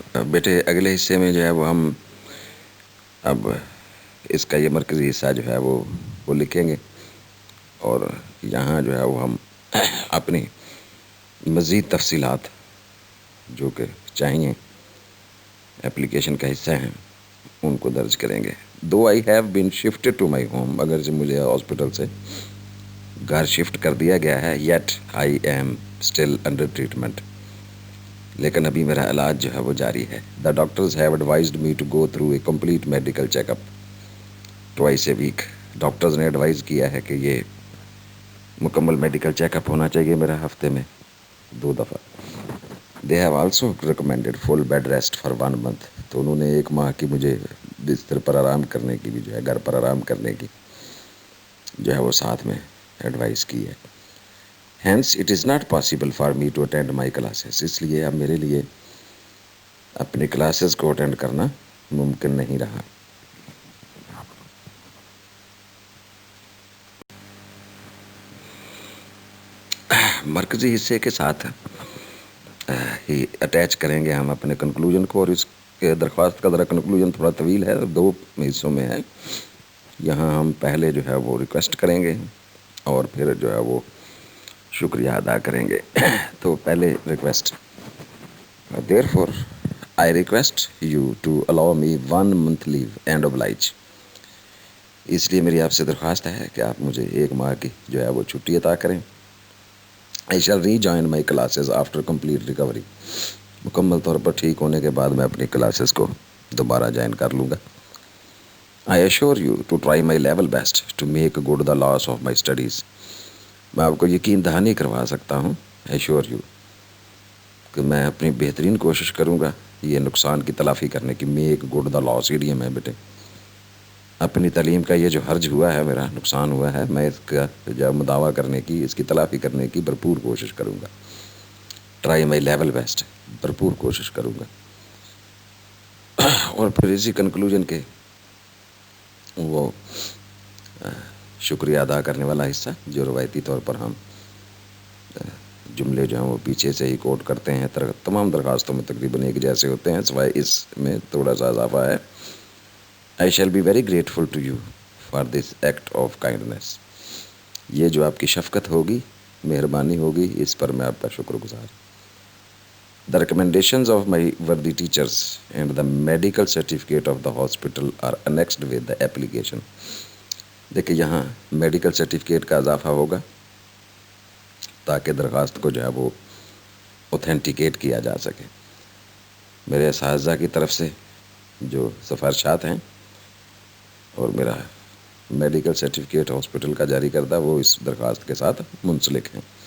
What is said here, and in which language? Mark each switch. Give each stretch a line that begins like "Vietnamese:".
Urdu: بیٹے اگلے حصے میں جو ہے وہ ہم اب اس کا یہ مرکزی حصہ جو ہے وہ لکھیں گے، اور یہاں جو ہے وہ ہم اپنی مزید تفصیلات جو کہ چاہیے اپلیکیشن کا حصہ ہیں ان کو درج کریں گے.
English: Though I have been shifted to my home،
Urdu: اگر سے مجھے ہاسپٹل سے گھر شفٹ کر دیا گیا ہے،
English: yet I am still under treatment،
Urdu: لیکن ابھی میرا علاج جو ہے وہ جاری ہے.
English: The doctors have advised me to go through a complete medical check-up twice a week.
Urdu: Doctors نے ایڈوائز کیا ہے کہ یہ مکمل میڈیکل چیک اپ ہونا چاہیے میرا ہفتے میں 2 دفعہ.
English: They have also recommended full bed rest for 1 month.
Urdu: تو انہوں نے 1 ماہ کی مجھے بستر پر آرام کرنے کی بھی جو ہے گھر پر آرام کرنے کی جو ہے وہ ساتھ میں ایڈوائز کی ہے.
English: Hence it is not possible for me to attend my classes.
Urdu: اس لیے اب میرے لیے اپنی کلاسز کو اٹینڈ کرنا ممکن نہیں رہا. مرکزی حصے کے ساتھ ہی اٹیچ کریں گے ہم اپنے کنکلوژن کو، اور اس کے درخواست کا ذرا کنکلوژن تھوڑا طویل ہے، 2 حصوں میں ہے. یہاں ہم پہلے جو ہے وہ ریکویسٹ کریں گے اور پھر جو ہے وہ شکریہ ادا کریں گے. تو پہلے request. Therefore
English: I request you to allow me 1 month leave and oblige.
Urdu: اس لیے میری آپ سے درخواست ہے کہ آپ مجھے 1 ماہ کی جو ہے وہ چھٹی عطا کریں.
English: I shall rejoin my classes after complete recovery.
Urdu: مکمل طور پر ٹھیک ہونے کے بعد میں اپنی کلاسز کو دوبارہ جوائن کر لوں گا.
English: I assure you to try my level best to make good the loss of my studies.
Urdu: میں آپ کو یقین دہانی کروا سکتا ہوں,
English: assure you,
Urdu: کہ میں اپنی بہترین کوشش کروں گا یہ نقصان کی تلافی کرنے کی.
English: make good the loss ایڈیم
Urdu: ہے بیٹے. اپنی تعلیم کا یہ جو حرج ہوا ہے, میرا نقصان ہوا ہے, میں اس کا جو مداوع کرنے کی, اس کی تلافی کرنے کی بھرپور کوشش کروں گا.
English: try my level best,
Urdu: بھرپور کوشش کروں گا. اور پھر اسی کنکلوژن کے وہ شکریہ ادا کرنے والا حصہ جو روایتی طور پر ہم جملے جو ہیں وہ پیچھے سے ہی کوٹ کرتے ہیں. تمام درخواستوں میں تقریباً ایک جیسے ہوتے ہیں, سوائے اس میں تھوڑا سا اضافہ ہے.
English: I shall be very grateful to you for this act of kindness.
Urdu: یہ جو آپ کی شفقت ہوگی, مہربانی ہوگی, اس پر میں آپ کا شکر گزار.
English: The recommendations of my worthy teachers and the medical certificate of the hospital are annexed with the application.
Urdu: دیکھیں یہاں میڈیکل سرٹیفکیٹ کا اضافہ ہوگا تاکہ درخواست کو جو ہے وہ اوتھینٹیکیٹ کیا جا سکے. میرے اساتذہ کی طرف سے جو سفارشات ہیں اور میرا میڈیکل سرٹیفکیٹ ہاسپٹل کا جاری کردہ وہ اس درخواست کے ساتھ منسلک ہیں.